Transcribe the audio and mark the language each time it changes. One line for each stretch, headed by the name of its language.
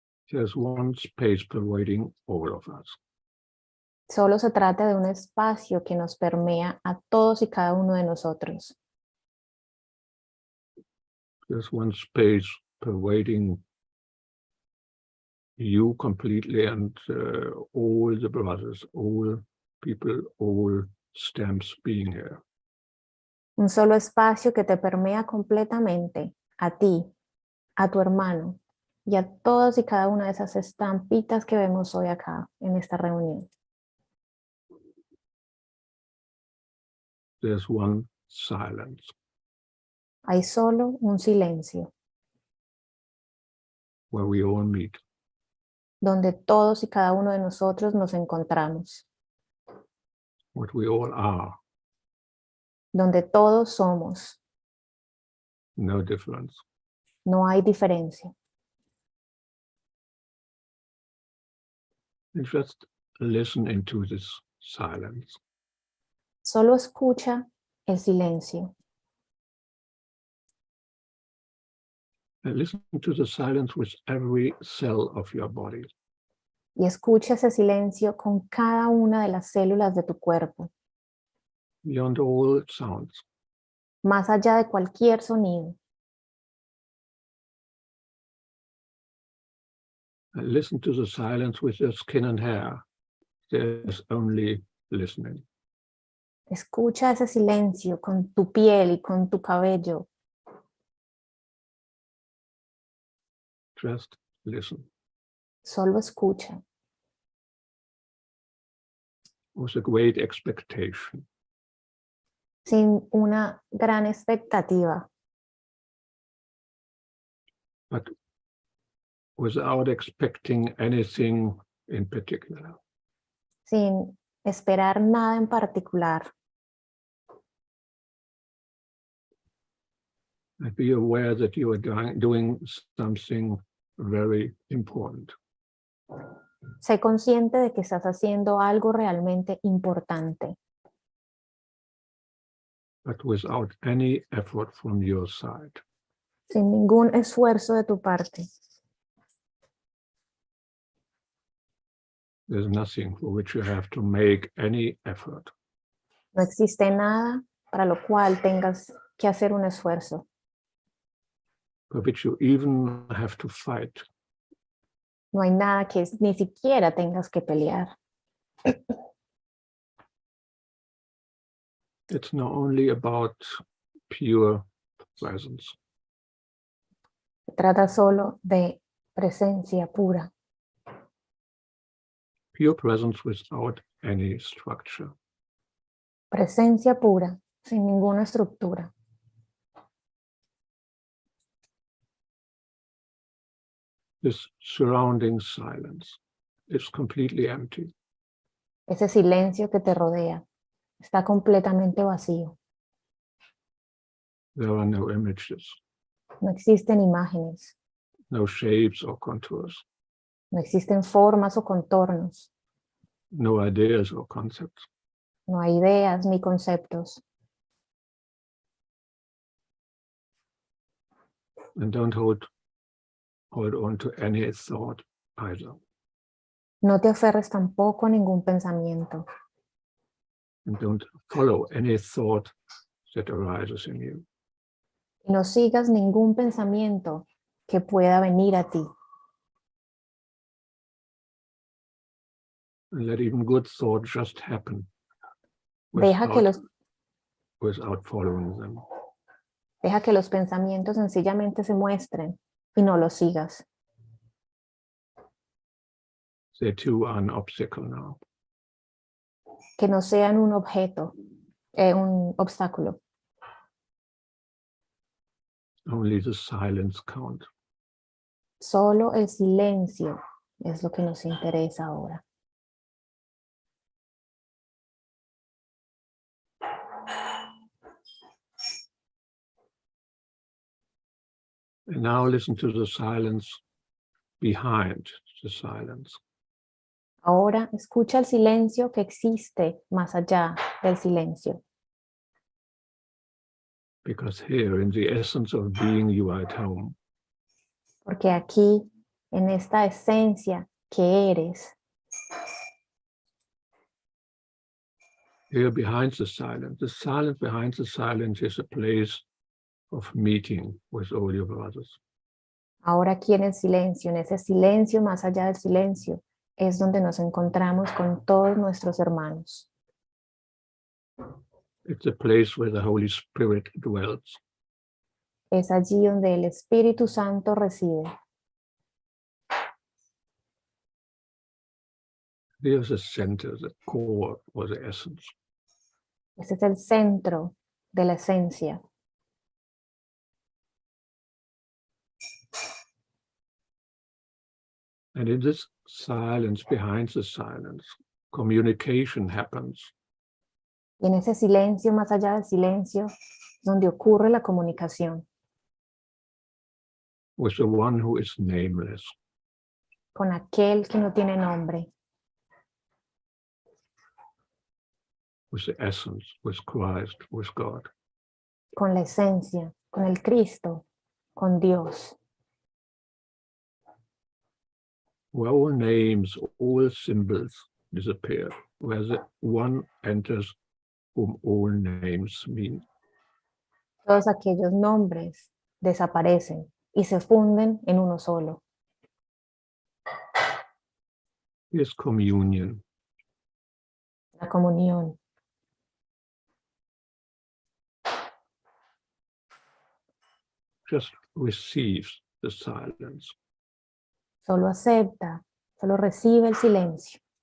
English: There's one space pervading all of us.
Spanish: Solo se trata de un espacio que nos permea a todos y cada uno de nosotros.
English: There's one space pervading you completely and all the brothers, all people, all stems being here.
Spanish: Un solo espacio que te permea completamente a ti, a tu hermano y a todas y cada una de esas estampitas que vemos hoy acá en esta reunión.
English: There's one silence.
Spanish: Hay solo un silencio
English: Where we all meet.
Spanish: donde todos y cada uno de nosotros nos encontramos.
English: What we all are.
Spanish: Donde todos somos.
English: No difference.
Spanish: No hay diferencia.
English: And just listen into this silence.
Spanish: Solo escucha el silencio.
English: And listen to the silence with every cell of your body.
Spanish: Y escucha ese silencio con cada una de las células de tu cuerpo.
English: Beyond all sounds.
Spanish: Más allá de cualquier sonido.
English: And listen to the silence with your skin and hair. There's only listening.
Spanish: Escucha ese silencio con tu piel y con tu cabello.
English: Just listen.
Spanish: Solo escucha.
English: With a great expectation.
Spanish: Sin una gran expectativa.
English: But without expecting anything in particular.
Spanish: Sin esperar nada en particular.
English: And be aware that you are doing something very important.
Spanish: Sé consciente de que estás haciendo algo realmente importante.
English: But without any effort from your side.
Spanish: Sin ningún esfuerzo de tu parte.
English: There's nothing for which you have to make any effort.
Spanish: No existe nada para lo cual tengas que hacer un esfuerzo,
English: For which you even have to fight.
Spanish: no hay nada que ni siquiera tengas que pelear.
English: It's not only about pure presence.
Spanish: Se trata solo de presencia pura,
English: Pure presence without any structure.
Spanish: presencia pura, sin ninguna estructura.
English: This surrounding silence is completely empty.
Spanish: Ese silencio que te rodea está completamente vacío.
English: There are no images,
Spanish: No existen imágenes,
English: no shapes or contours,
Spanish: no existen formas o contornos,
English: no ideas or concepts.
Spanish: no hay ideas ni conceptos.
English: And don't hold on to any thought either.
Spanish: No te aferres tampoco a ningún pensamiento
English: And don't follow any thought that arises in you.
Spanish: y no sigas ningún pensamiento que pueda venir a ti.
English: And let even good thoughts just happen
Spanish: Deja que
English: without following them.
Spanish: Deja que los pensamientos sencillamente se muestren y no los sigas.
English: They too are an obstacle now.
Spanish: Que no sean un objeto, un obstáculo.
English: Only the silence counts.
Spanish: Solo el silencio es lo que nos interesa ahora.
English: And now listen to the silence behind the silence.
Spanish: Ahora escucha el silencio que existe más allá del silencio.
English: Because here, in the essence of being, you are at home.
Spanish: Porque aquí, en esta esencia que eres,
English: Here behind the silence behind the silence is a place of meeting with all your brothers.
Spanish: ahora aquí en el silencio, en ese silencio más allá del silencio, es donde nos encontramos con todos nuestros hermanos.
English: It's a place where the Holy Spirit dwells.
Spanish: Es allí donde el Espíritu Santo reside.
English: There's the center, the core, or the essence.
Spanish: Ese es el centro de la esencia.
English: And in this silence, behind the silence, communication happens.
Spanish: Y en ese silencio, más allá del silencio, donde ocurre la comunicación
English: With the one who is nameless.
Spanish: con aquel que no tiene nombre,
English: With the essence, with Christ, with God.
Spanish: con la esencia, con el Cristo, con Dios.
English: Where all names, all symbols disappear, where the one enters whom all names mean.
Spanish: Todos aquellos nombres desaparecen y se funden en uno solo.
English: Here's communion.
Spanish: La comunión.
English: Just receives the silence.
Spanish: Solo acepta, solo recibe el silencio,